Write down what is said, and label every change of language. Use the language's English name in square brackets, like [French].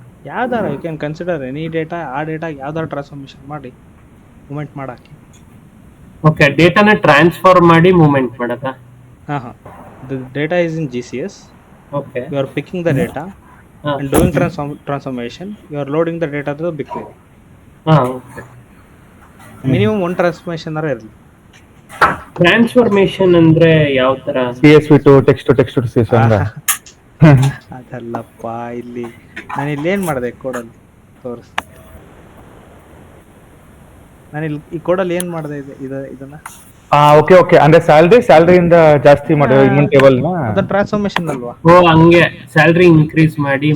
[Kannada] ಯಾವ್ದಾರ [English] you can consider any data, [Kannada] ಆ data ಯಾವ್ದಾರ ಟ್ರಾನ್ಸ್ಫಾರ್ಮೇಷನ್ ಮಾಡಿ ಮೂವ್ಮೆಂಟ್ ಮಾಡಾಕಿ. ಓಕೆ, ಡೇಟಾನ ಟ್ರಾನ್ಸ್ಫಾರ್ಮ್ ಮಾಡಿ movement ಮಾಡದಾ? [English] The data is in GCS Okay. You are picking the data Ah. and doing transformation. You are loading the data to the BigQuery. Okay. Minimum one transformation [Kannada] ಇರಲಿ. Transformation ಅಂದ್ರೆ ಯಾವ ತರ? [English] CSV to text to CSV [Kannada] ಹಂಗ. ಅದಲ್ಲಪ್ಪ, ಇಲ್ಲಿ ನಾನು ಇಲ್ಲಿ ಏನ್ ಮಾಡಿದೆ ಕೋಡಲ್ಲಿ ತೋರಿಸ್. ನಾನು ಇಲ್ಲಿ ಈ ಕೋಡಲ್ಲಿ ಏನ್ ಮಾಡಿದೆ ಇದನ್ನ ಓಕೆ ಅಂದ್ರೆ ಸ್ಯಾಲ್ರಿ ಇಂದ ಜಾಸ್ತಿ ಮಾಡೋ ಇನ್ವೆಂಟ್ ಟೇಬಲ್ ನ ಅದನ್ನ ಟ್ರಾನ್ಸ್ಫಾರ್ಮೇಶನ್ ಅಲ್ವಾ? ಓ ಹಂಗೆ ಸ್ಯಾಲ್ರಿ ಇನ್ಕ್ರೀಸ್ ಮಾಡಿ